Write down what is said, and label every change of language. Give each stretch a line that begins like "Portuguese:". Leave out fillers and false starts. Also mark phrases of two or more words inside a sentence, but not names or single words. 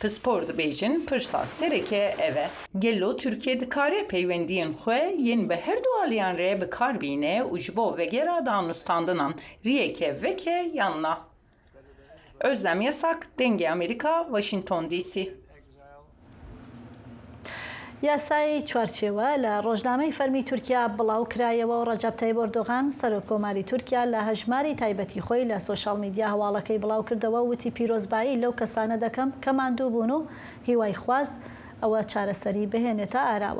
Kurdish: Pspor dibêjin pirsa sereke ev e. Gelo Tirkiye dikare peywendiyên xwe yên bi her du aliyan re bikarbîne û ji bo vegera danûstandinan riyeke veke yanna. Özlem Yasak, Dengê Amerîka, Washington DC.
Central Kurdish: یاسای چوارچێوە لە ڕۆژنامەی فەرمی تورکیا بڵاو کرایەوە و ڕەجەب تایب ئەردۆغان سەرۆکۆماری تورکیا لە هەژماری تایبەتی خۆی لە سۆشال میدیا هەواڵەکەی بڵاو کردەوە وتی پیرۆزبایی لەو کەسانە دەکەم کە ماندوو بوون و هیوای خواست ئەوە چارەسەری بهێنێتە ئاراوە.